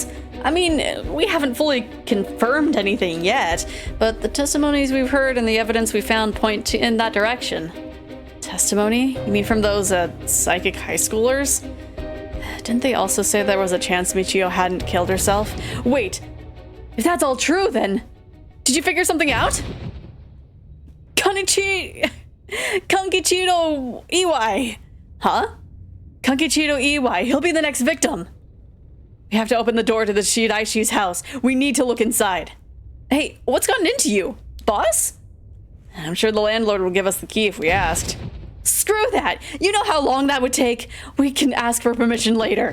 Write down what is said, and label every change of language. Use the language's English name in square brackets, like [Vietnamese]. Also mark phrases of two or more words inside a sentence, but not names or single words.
[English] I mean, we haven't fully confirmed anything yet, but the testimonies we've heard and the evidence we found point in that direction. Testimony? You mean from those psychic high schoolers? Didn't they also say there was a chance Michio hadn't killed herself? Wait, if that's all true, then did you figure something out? Kankichiro Iwai. Huh? Kankichiro Iwai. He'll be the next victim. We have to open the door to the Shiraishi's house. We need to look inside. Hey, what's gotten into you? Boss? I'm sure the landlord will give us the key if we asked. Screw that! You know how long that would take? We can ask for permission later.